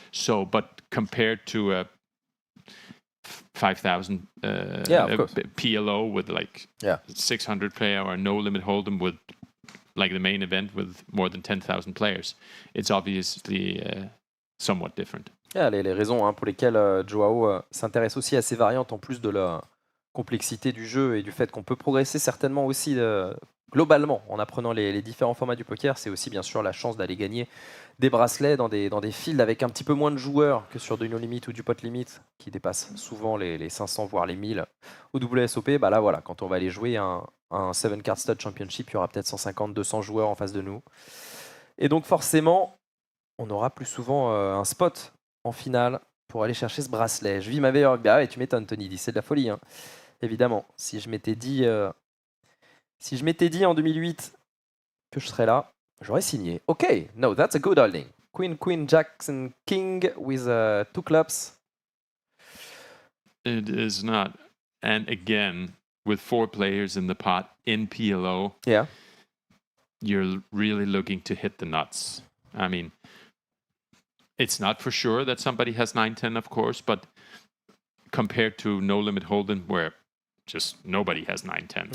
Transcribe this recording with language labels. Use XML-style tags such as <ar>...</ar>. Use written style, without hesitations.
<en>So, but compared to a 5,000 PLO with like 600 player or no limit hold'em with like the main event with more than 10,000 players, it's obviously somewhat different.</en> <fr>Yeah, les raisons pour lesquelles Joao s'intéresse aussi à ces variantes en plus de la complexité du jeu et du fait qu'on peut progresser certainement aussi globalement en apprenant les différents formats du poker, c'est aussi bien sûr la chance d'aller gagner des bracelets dans des fields avec un petit peu moins de joueurs que sur du no limit ou du pot limit qui dépassent souvent les 500 voire les 1000 au WSOP. Bah là voilà, quand on va aller jouer un 7 card stud championship, il y aura peut-être 150-200 joueurs en face de nous. Et donc forcément, on aura plus souvent un spot en finale pour aller chercher ce bracelet. Je vis ma meilleure... Bah ouais, tu m'étonnes Tony, c'est de la folie, hein. Évidemment. Si je m'étais dit en 2008 que je serais là, j'aurais signé.</fr> <en>Ok, no, that's a good holding. Queen, Jacks and King with 2 clubs. It is not. And again, with 4 players in the pot in PLO, Yeah. you're really looking to hit the nuts. I mean, it's not for sure that somebody has 9-10, of course, but compared to No Limit Hold'em, where just nobody has 9-10.</en>